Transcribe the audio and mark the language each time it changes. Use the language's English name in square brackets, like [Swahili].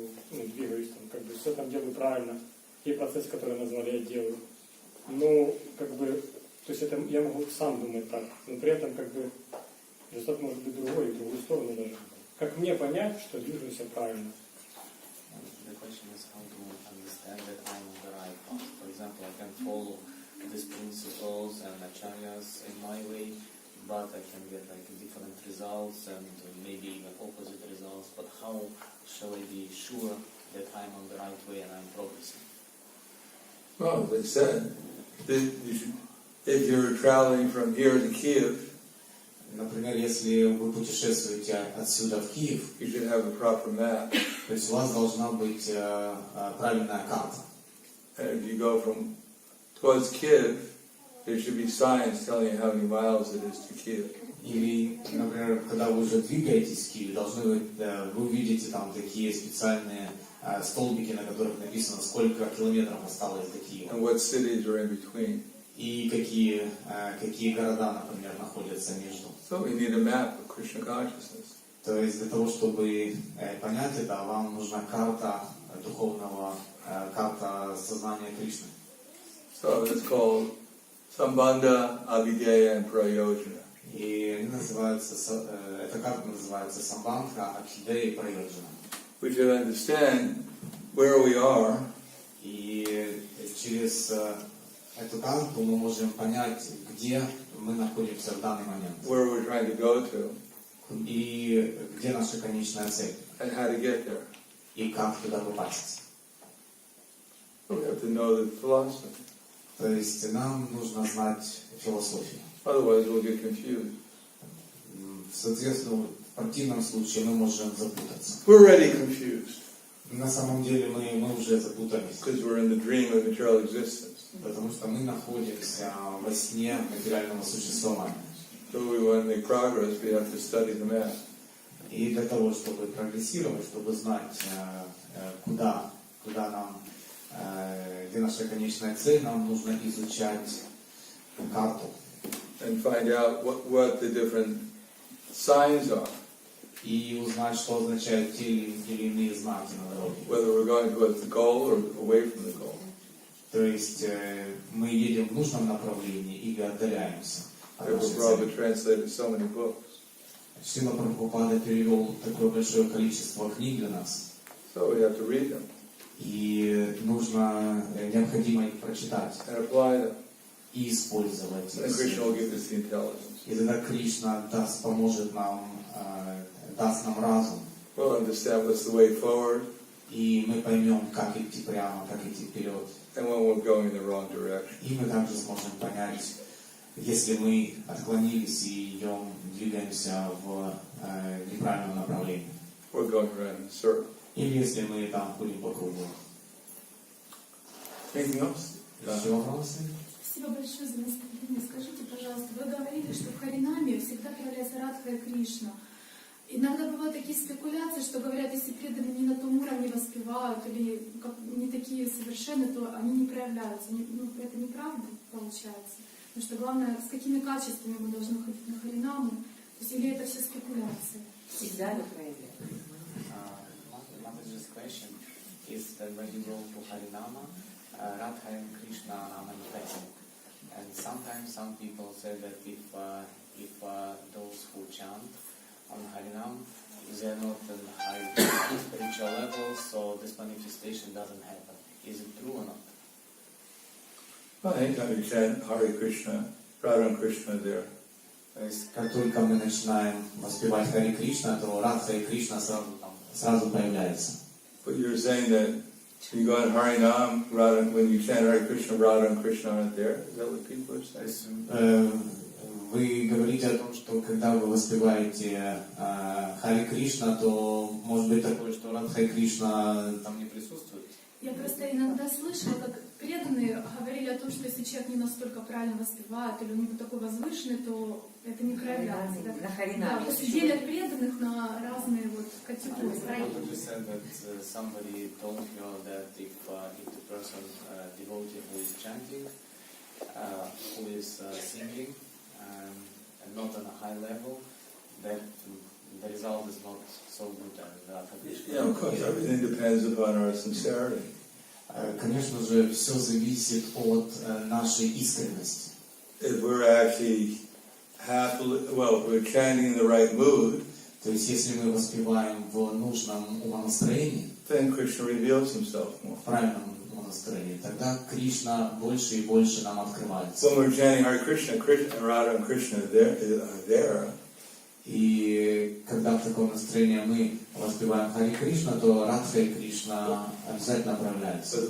[Russian] двигаюсь, там, как бы все там делаю правильно, те процессы, которые назвали, я делаю. Но, как бы, то есть это я могу сам думать так, но при этом, как бы, результат может быть другой, и в другую сторону даже. Как мне понять, что движусь я правильно? [English] The question is how to understand that I'm on the right path. For example, I can follow these principles and acharyas in my way, but I can get like different results and maybe even opposite results. But how shall I be sure that I'm on the right way and I'm progressing? Well, as I said, if you're traveling from here to Kiev, [Russian] Например, если вы путешествуете отсюда в Киев, [English] you should have a proper map. [Russian] то есть у вас должна быть правильная карта. [English] And if you go from towards Kiev, there should be signs telling you how many miles it is to Kiev. [Russian] Или, например, когда вы уже двигаетесь в Киев, вы увидите там такие специальные столбики, на которых написано, сколько километров осталось до Киева. [English] And what cities are in between. [Russian] И какие города, например, находятся между. [English] So we need a map of Krishna consciousness. [Russian] То есть для того, чтобы понять это, вам нужна карта духовного, карта сознания Кришны. [English] So it's called Sambandha, Abhidheya, and Prayojana. [Russian] И они называются, эта карта называется Самбандха, Абхидея и Прайоджана. [English] We should understand where we are. [Russian] И через эту карту мы можем понять, где мы находимся в данный момент. [English] Where we're trying to go to. [Russian] И где наша конечная цель. [English] And how to get there. [Russian] И как туда попасть. [English] We have to know the philosophy. [Russian] То есть нам нужно знать философию. [English] Otherwise we'll get confused. [Russian] Соответственно, в противном случае мы можем запутаться. [English] We're already confused. [Russian] На самом деле мы уже запутались. [English] Because we're in the dream of material existence. [Russian] Потому что мы находимся во сне материального существования. [English] So we want to make progress, we have to study the map. [Russian] И для того, чтобы прогрессировать, чтобы знать, куда нам, где наша конечная цель, нам нужно изучать карту. [English] And find out what the different signs are. [Russian] И узнать, что означают те или иные знаки на дороге. [English] Whether we're going towards the goal or away from the goal. [Russian] То есть мы едем в нужном направлении или отдаляемся от нашей цели. [English] Prabhupada translated so many books. [Russian] Шрила Прабхупада перевел такое большое количество книг для нас. [English] So we have to read them. [Russian] И необходимо их прочитать. [English] And apply them. [Russian] И использовать их. [English] And Krishna will give us the intelligence. [Russian] И тогда Кришна поможет нам, даст нам разум. [English] We'll understand what's the way forward. [Russian] И мы поймем, как идти прямо, как идти вперед. [English] And when we're going in the wrong direction. [Russian] И мы также сможем понять, если мы отклонились и двигаемся в неправильном направлении. [English] We're going around in a circle. [Russian] Или если мы там ходим по кругу. [English] Anything else? [Russian] Еще вопросы? Спасибо большое за наставление. Скажите, пожалуйста, вы говорили, что в Харинаме всегда проявляется Радха и Кришна. Иногда бывают такие спекуляции, что говорят, если преданные не на том уровне воспевают или не такие совершенные, то они не проявляются. Это неправда получается. Потому что главное, с какими качествами мы должны ходить на Харинаму, то есть, или это все спекуляции. Всегда ли проявляется? [English] Mataji's question is that when you go to Harinama, Radha and Krishna are manifesting. And sometimes some people say that if those who chant on Harinam, they are not in high spiritual levels, so this manifestation doesn't happen. Is it true or not? Well, anytime you chant Hare Krishna, Radha and Krishna are there. [Russian] То есть, как только мы начинаем воспевать Хари Кришна, то Радха и Кришна сразу появляются. [English] But you're saying that you go on Harinam, when you chant Hare Krishna, Radha and Krishna aren't there? Is that what people are saying? [Russian] Вы говорите о том, что когда вы воспеваете Хари Кришна, то может быть такое, что Радха и Кришна там не присутствуют? Я просто иногда слышала, как преданные говорили о том, что если человек не настолько правильно воспевает, или у него такой возвышенный, то это не проявляется. На Харинаме. Да, то есть делят преданных на разные вот категории. [English] You said that somebody told you that if the person, devotee who is chanting, who is singing, and not on a high level, that the result is not so good and Radha Krishna. Yeah, of course, everything depends upon our sincerity. [Russian] Конечно же, все зависит от нашей искренности. [English] If we're actually happily, well, if we're chanting in the right mood, [Russian] То есть, если мы воспеваем в нужном умонастроении, [English] then Krishna reveals himself more. [Russian] в правильном умонастроении, тогда Кришна больше и больше нам открывается. [English] When we're chanting Hare Krishna, Krishna, Radha and Krishna are there. [Russian] И когда в таком настроении мы воспеваем Хари Кришна, то Радха и Кришна обязательно проявляются.